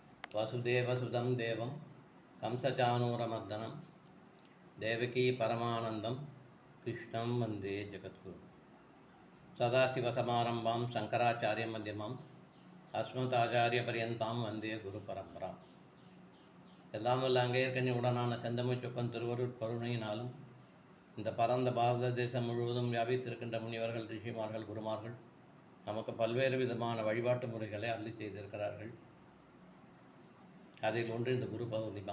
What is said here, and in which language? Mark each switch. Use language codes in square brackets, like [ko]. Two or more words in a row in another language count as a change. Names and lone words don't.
[sa] वसुदेवसुतं देवं कंसचाणूरमर्दनं देवकी परमानन्दं कृष्णं वन्दे जगद्गुरुं सदाशिवसमारम्भां शङ्कराचार्यमध्यमाम् अस्मदाचार्यपर्यन्तां वन्दे குருபரம்பராம். [ta] எல்லாம் வல்ல அங்கேற்கனி உடனான செந்தமிழ் சொப்பன் திருவருட் கருணையினாலும் இந்த பரந்த பாரத தேசம் முழுவதும் வியாபித்திருக்கின்ற முனிவர்கள், ரிஷிமார்கள், குருமார்கள் நமக்கு பல்வேறு விதமான வழிபாட்டு முறைகளை அள்ளி செய்திருக்கிறார்கள். அதில் ஒன்று இந்த குரு பௌர்ணிமா.